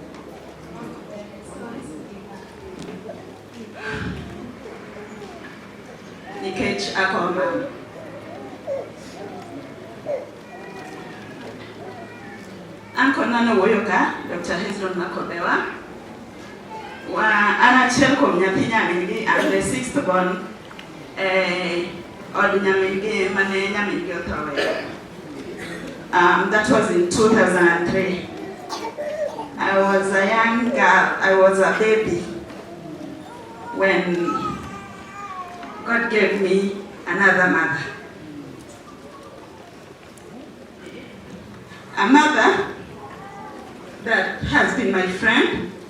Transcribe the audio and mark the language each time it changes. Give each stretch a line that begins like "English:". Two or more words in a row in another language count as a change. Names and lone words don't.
Luo (Kenya and Tanzania): nikech ako mama. An kod nano wuoyo ka, Dr. Hezron Makobewa. An achiel kuom nyathi nyamingi,
English: I'm the sixth born
Luo (Kenya and Tanzania): od nyamingi mane nyamingi othowe.
English: That was in 2003. I was a young girl, I was a baby when God gave me another mother. A mother that has been my friend.